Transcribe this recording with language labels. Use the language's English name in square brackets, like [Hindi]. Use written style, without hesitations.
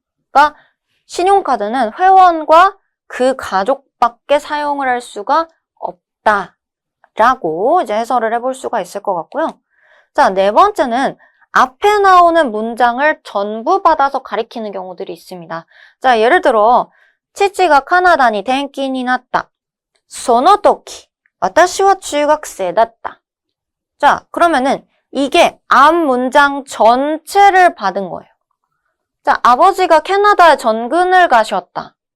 [Korean] 그러니까 신용카드는 회원과 그 가족밖에 사용을 할 수가 없다라고 이제 해설을 해볼 수가 있을 것 같고요. 자, 네 번째는 앞에 나오는 문장을 전부 받아서 가리키는 경우들이 있습니다. 자, 예를 들어 [Japanese] 父がカナダに転勤になった. その時私は中学生だった. [Korean] 자, 그러면은 이게 앞 문장 전체를 받은 거예요. 자, 아버지가 캐나다에 전근을 가셨다.